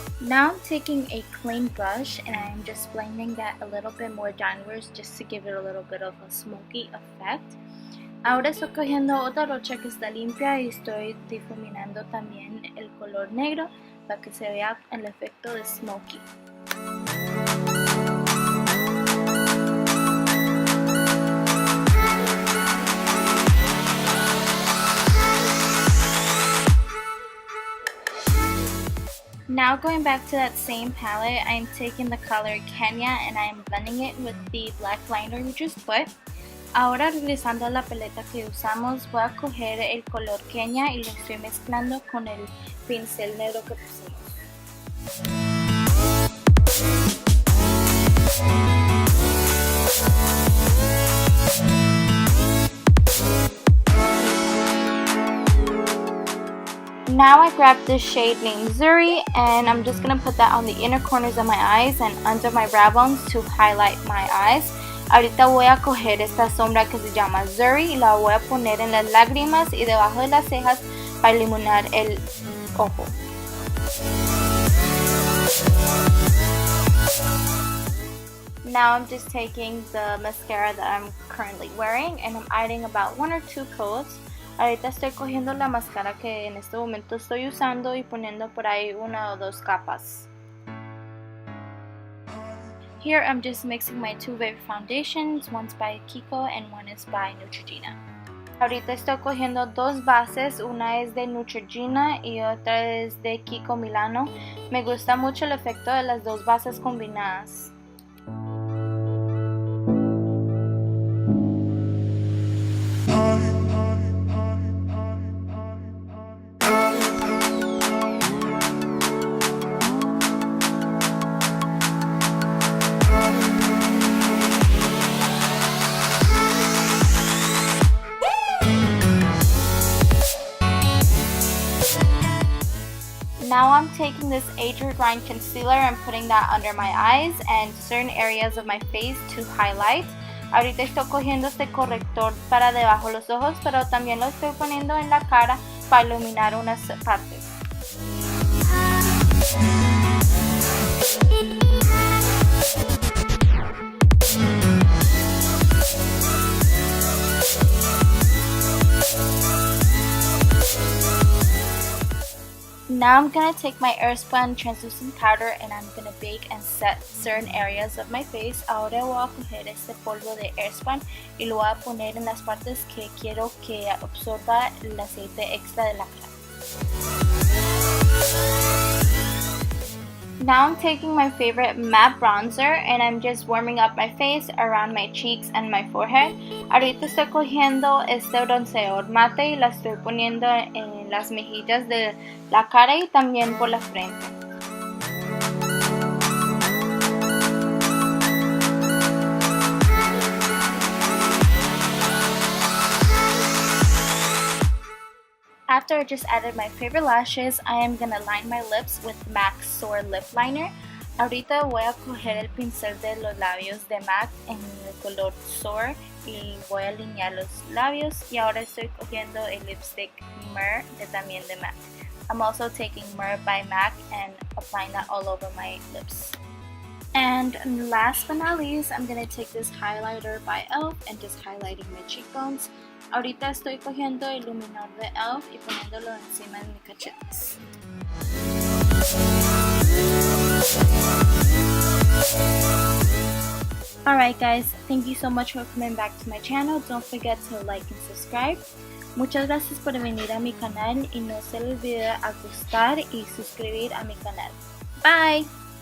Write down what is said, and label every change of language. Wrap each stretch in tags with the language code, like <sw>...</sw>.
<en>Now I'm taking a clean brush and I'm just blending that a little bit more downwards just to give it a little bit of a smoky effect.</en> <es>Ahora estoy cogiendo otra brocha que está limpia y estoy difuminando también el color negro para que se vea el efecto de smoky.</es> <en>Now going back to that same palette, I'm taking the color Kenya and I'm blending it with the black liner we just put.</en> <es>Ahora regresando a la paleta que usamos, voy a coger el color Kenya y lo estoy mezclando con el pincel negro que pusimos.</es> <en>Now I grabbed this shade named Zuri and I'm just going to put that on the inner corners of my eyes and under my brow bones to highlight my eyes.</en> <es>Ahorita voy a coger esta sombra que se llama Zuri y la voy a poner en las lágrimas y debajo de las cejas para iluminar el ojo.</es> <en>Now I'm just taking the mascara that I'm currently wearing and I'm adding about 1 or 2 coats.</en> <es>Ahorita estoy cogiendo la máscara que en este momento estoy usando y poniendo por ahí 1 o 2 capas.</es> <en>Here I'm just mixing my 2 favorite foundations, one's by Kiko and one is by Neutragina.</en> <es>Ahorita estoy cogiendo 2 bases, una es de Neutragina y otra es de Kiko Milano. Me gusta mucho el efecto de las 2 bases combinadas.</es> <en>Now I'm taking this Androgyny concealer and putting that under my eyes and certain areas of my face to highlight.</en> <es>Ahorita estoy cogiendo este corrector para debajo de los ojos, pero también lo estoy poniendo en la cara para iluminar unas partes.</es> <en>Now I'm gonna take my Airspun translucent powder and I'm gonna bake and set certain areas of my face.</en> <es>Ahora voy a coger este polvo de Airspun y lo voy a poner en las partes que quiero que absorba el aceite extra de la cara.</es> <en>Now I'm taking my favorite matte bronzer and I'm just warming up my face around my cheeks and my forehead.</en> <es>Ahorita estoy cogiendo este bronceador mate y la estoy poniendo en las mejillas de la cara y también por la frente.</es> <en>After I just added my favorite lashes, I am gonna line my lips with MAC's Soar Lip Liner.</en> <es>Ahorita voy a coger el pincel de los labios de MAC en el color Soar y voy a alinear los labios. Y ahora estoy cogiendo el lipstick Myrrh también de MAC.</es> <en>I'm also taking Myrrh by MAC and applying that all over my lips. And last but not least, I'm gonna take this highlighter by e.l.f. and just highlighting my cheekbones.</en> <es>Ahorita estoy cogiendo el iluminador de e.l.f. y poniéndolo encima de mis cachetes.</es> <en>Alright guys, thank you so much for coming back to my channel. Don't forget to like and subscribe.</en> <es>Muchas gracias por venir a mi canal y no se les olvide a gustar y suscribir a mi canal. Bye!</es>